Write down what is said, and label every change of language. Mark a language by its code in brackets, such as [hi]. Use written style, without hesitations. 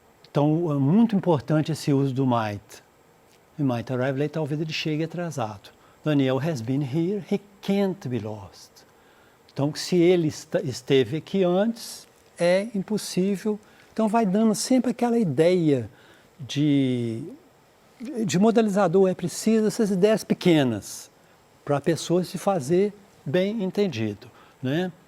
[pt] Então, é muito importante esse uso do might. [en] He might arrive late, [pt] talvez ele chegue atrasado. [en] Daniel has been here, he can't be lost. [pt] Então, se ele esteve aqui antes, é impossível. Então, vai dando sempre aquela ideia de modalizador, é preciso essas ideias pequenas para a pessoa se fazer bem entendido, né?